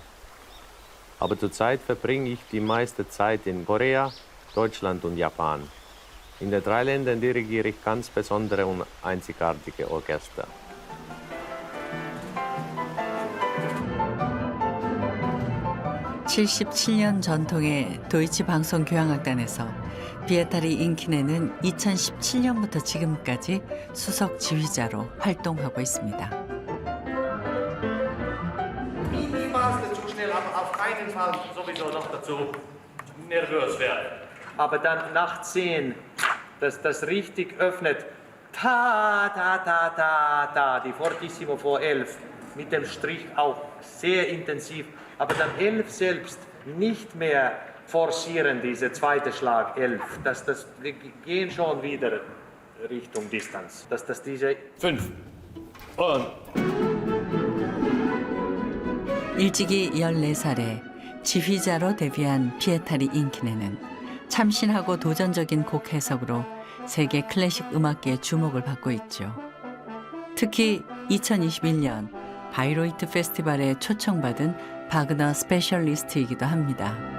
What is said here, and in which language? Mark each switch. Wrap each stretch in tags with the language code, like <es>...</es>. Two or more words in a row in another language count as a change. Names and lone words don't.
<de>Aber zurzeit verbringe ich die meiste Zeit in Korea, Deutschland und Japan. In den 3 Ländern dirigiere ich ganz besondere und einzigartige Orchester.</de> <ko>(77년) 전통의 도이치 방송 교향악단에서 비에타리 인키네는 2017년부터 지금까지 수석 지휘자로 활동하고 있습니다.</ko> <de>Niemals zu schnell, aber auf keinen Fall sowieso noch dazu nervös werden. Aber dann nach 10, dass das richtig öffnet. Ta, ta, ta, ta, ta, die Fortissimo vor 11. Mit dem Strich auch sehr intensiv. Aber dann 11 selbst nicht mehr forcieren, diese zweite Schlag 11. Wir gehen schon wieder Richtung Distanz. Dass diese 5 und</de> <ko>일찍이 14살에 지휘자로 데뷔한 피에타리 인키네는 참신하고 도전적인 곡 해석으로 세계 클래식 음악계의 주목을 받고 있죠. 특히 2021년 바이로이트 페스티벌에 초청받은 바그너 스페셜리스트이기도 합니다.</ko>